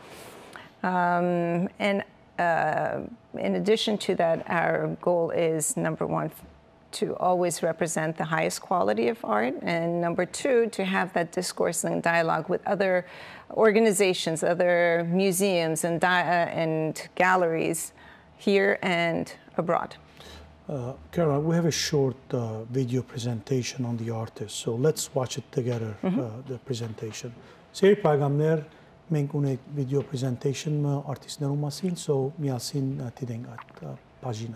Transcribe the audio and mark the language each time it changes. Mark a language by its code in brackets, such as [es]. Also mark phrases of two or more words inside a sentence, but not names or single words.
[en] In addition to that, our goal is, number one, to always represent the highest quality of art, and number two, to have that discourse and dialogue with other organizations, other museums and galleries here and abroad. Caroline, we have a short video presentation on the artist, so let's watch it together, the presentation. [hy] Սիրելի բարեկամներ, մենք ունենք [en] video presentation [hy] artistներու մասին, so միասին դիտենք այդ բաժինը։